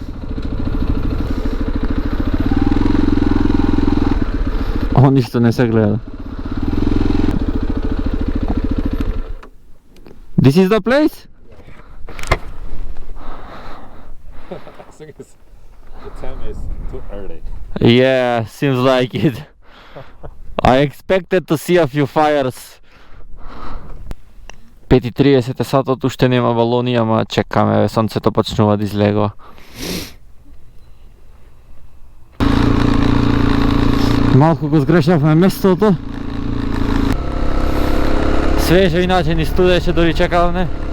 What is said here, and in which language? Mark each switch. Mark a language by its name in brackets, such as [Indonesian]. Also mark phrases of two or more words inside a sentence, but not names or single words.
[Macedonian] О, ништо не се гледа. [English] This is the place? The time is too early. Yeah, seems like it. I expected to see a few fires. [Macedonian] 5:30 е сатот, уште нема балони, ама чекаме, сонцето почнува да излегува. Малку го сгрешавме местото. Свежо иначе ни студеше, дори чекавме.